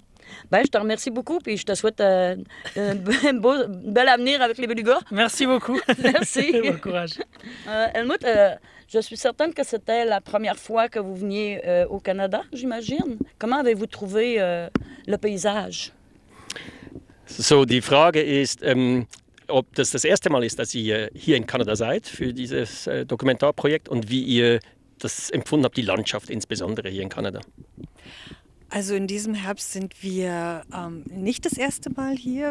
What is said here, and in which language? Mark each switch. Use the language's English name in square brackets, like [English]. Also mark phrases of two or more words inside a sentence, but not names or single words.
[French] Ben, je te remercie beaucoup et je te souhaite un bel avenir avec les belugas. Merci beaucoup. Merci. Bon courage. Helmut, je suis certaine que c'était la première fois que vous veniez au Canada, j'imagine. Comment avez-vous trouvé le paysage? [German] So, die Frage ist, ob das erste Mal ist, dass ihr hier in Kanada seid für dieses Dokumentarprojekt und wie ihr das empfunden habt, die Landschaft insbesondere hier in Kanada. Also in diesem Herbst sind wir nicht das erste Mal hier.